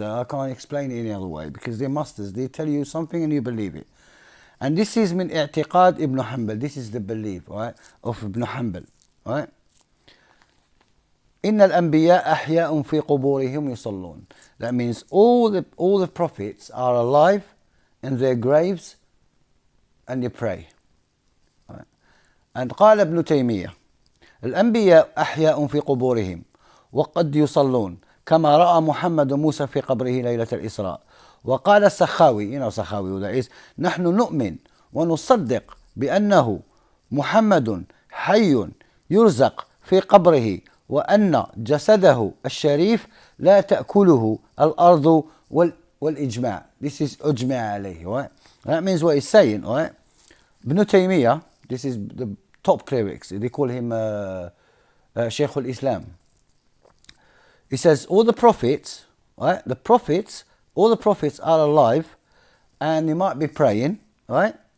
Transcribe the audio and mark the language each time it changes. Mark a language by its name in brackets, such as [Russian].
[English] I can't explain it any other way because they're masters. They tell you something and you believe it. And this is [Arabic] min i'tiqad [English] Ibn Hanbal. This is the belief, right, of Ibn Hanbal, right? [Arabic] إن الأنبياء أحياء في قبورهم يصلون. [English] That means all the prophets are alive in their graves and they pray. Right? And [Arabic] قال ابن تيمية الأنبياء أحياء في قبورهم وقد يصلون كما رأى محمد موسى في قبره ليلة الإسراء. وقال السخاوي, [English] you know Sakhawi who that is, [Arabic] نحن نؤمن ونصدق بأنه محمد حي يرزق في قبره وأن جسده الشريف لا تأكله الأرض والإجماع. [English] This is [Arabic] أجمع عليه, [English] right? That means what he's saying, right? Ibn Taymiyyah, this is the top clerics, they call him Shaykh al-Islam. He says all the prophets, right? All the prophets are alive and they might be praying, right?